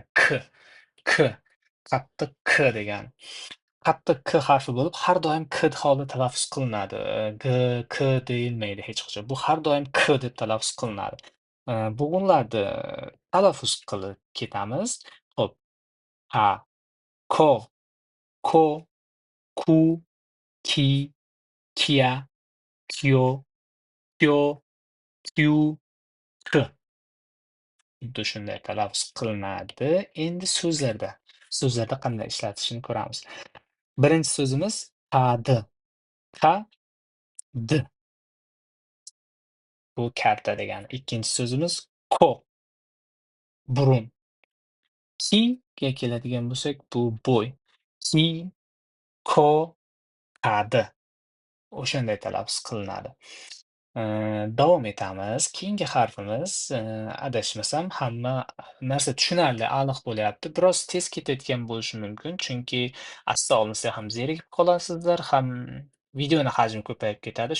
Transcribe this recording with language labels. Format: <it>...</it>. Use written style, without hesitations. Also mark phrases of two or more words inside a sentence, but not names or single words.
<uz>K. K. Qattiq K degani. Qattiq K harfi bo'lib, har doim K holda talaffuz qilinadi. G, K deyilmaydi hech qachon. Bu har doim K deb talaffuz qilinadi. Bo'g'inlarni talaffuz qilib ketamiz. Xo'p,</uz> <ja>ha, ko, ko, ku, ki, kia, kyo, kyo, kyu, k.</ja> <uz>Xuddi shunday talaffuz qilinadi. Endi so'zlarda. So'zlarda qanday ishlatishini ko'ramiz. Birinchi so'zimiz qadi. Qad. Bu karta degani. Ikkinchi so'zimiz ko. Burun. Kiga keladigan bo'lsak, bu bo'y.</uz> <ja>Ki, ko, qadi.</ja> <uz>O'shanday talaffuz qilinadi. Davom etamiz. Keyingi harfimiz, adashmasam hamma narsa tushunarli, aniq bo'lyapti. Biroz tez ketayotgan bo'lishi mumkin, chunki asta olinsa ham zerikib qolasizlar, ham videoni hajmi ko'payib ketadi.</uz>